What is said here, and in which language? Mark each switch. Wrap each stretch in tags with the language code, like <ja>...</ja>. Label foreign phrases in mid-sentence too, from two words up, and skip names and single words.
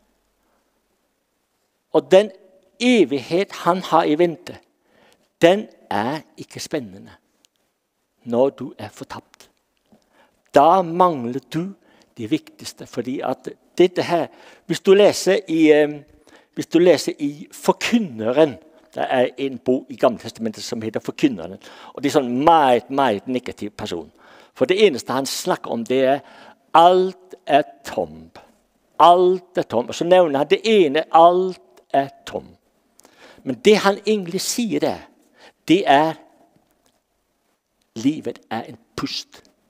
<no>Og den evighet han har i vente, den er ikke spennende når du er fortapt. Da mangler du det vigtigste, fordi at dette her, hvis du leser i Forkynneren, der er en bok i Gamle Testamentet som heter Forkynneren, og det er sådan meget, meget negativ person. For det eneste han snakker om, det er alt er tom. Alt er tom. Og så nævner han det ene, alt er tom. Men det han egentlig siger der, det er, livet er en pust.</no>